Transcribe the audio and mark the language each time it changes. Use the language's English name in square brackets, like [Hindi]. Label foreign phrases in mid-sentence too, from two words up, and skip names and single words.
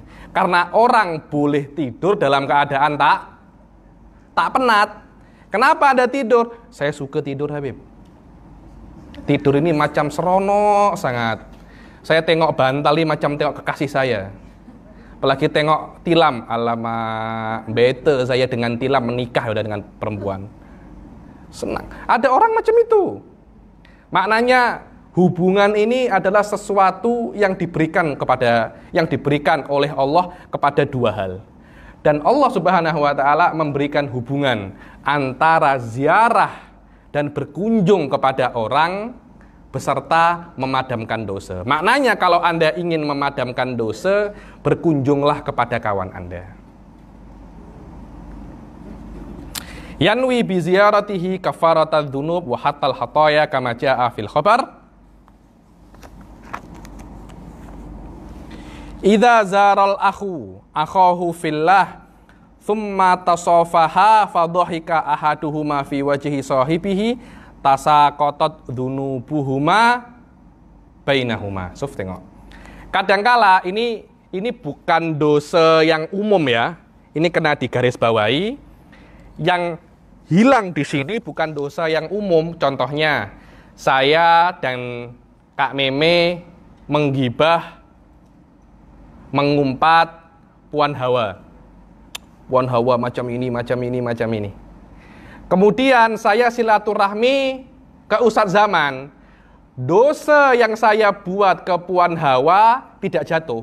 [Malay] Karena orang boleh tidur dalam keadaan tak penat. Kenapa Anda tidur? Saya suka tidur, Habib. Tidur ini macam seronok sangat. Saya tengok bantal ini macam tengok kekasih saya. Apalagi tengok tilam, alamak, bete saya dengan tilam menikah udah dengan perempuan. Senang. Ada orang macam itu. Maknanya hubungan ini adalah sesuatu yang diberikan oleh Allah kepada dua hal. Dan Allah [Arabic] سبحانه وتعالى [Malay] memberikan hubungan antara ziarah dan berkunjung kepada orang beserta memadamkan dosa. Maknanya kalau Anda ingin memadamkan dosa, berkunjunglah kepada kawan Anda. [Arabic] ينوي بزيارته كفارة الذنوب وحط الخطايا كما جاء في الخبر. إذا زار أخاه في الله ثم تصافحا فضحك أحدهما في وجه صاحبه تساقطت ذنوبهما بينهما. [Malay] Suf, tengok. Kadangkala ini bukan dosa yang umum ya. Ini kena digarisbawahi. Yang hilang di sini bukan dosa yang umum. Contohnya, saya dan Kak Meme menggibah, mengumpat Puan Hawa. Puan Hawa macam ini, macam ini, macam ini. Kemudian saya silaturahmi ke Ustadz Zaman. Dosa yang saya buat ke Puan Hawa tidak jatuh.